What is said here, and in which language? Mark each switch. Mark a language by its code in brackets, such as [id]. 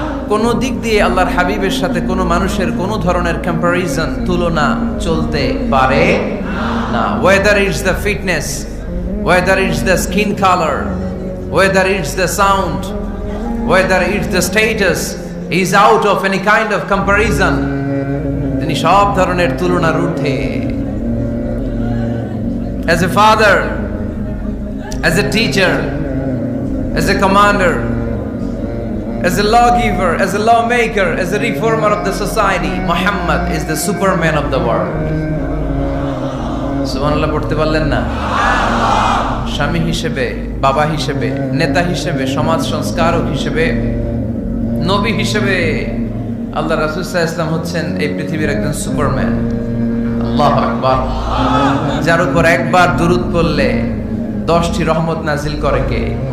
[bn] কোন দিক দিয়ে আল্লাহর হাবিবের সাথে কোনো মানুষের কোনো ধরনের কম্পারিজন, তুলনা চলতে পারে না। [en] Whether it's the fitness, whether it's the skin colour, whether it's the sound, whether it's the status, he is out of any kind of comparison. [bn] তিনি সব ধরনের তুলনার ঊর্ধ্বে। [en] As a father, as a teacher, as a commander, as a lawgiver, as a lawmaker, as a reformer of the society, Muhammad is the superman of the world. [bn] সুবহানাল্লাহ পড়তে পারলেন না? স্বামী হিসেবে, বাবা হিসেবে, নেতা হিসেবে, সমাজ সংস্কারক হিসেবে, নবী হিসেবে আল্লাহ রাসূল সাল্লাল্লাহু আলাইহি ওয়াসাল্লাম হচ্ছেন এই পৃথিবীর একজন সুপারম্যান। আল্লাহু আকবার। যার উপর একবার দুরূদ পড়লে 10টি রহমত নাজিল করে কে?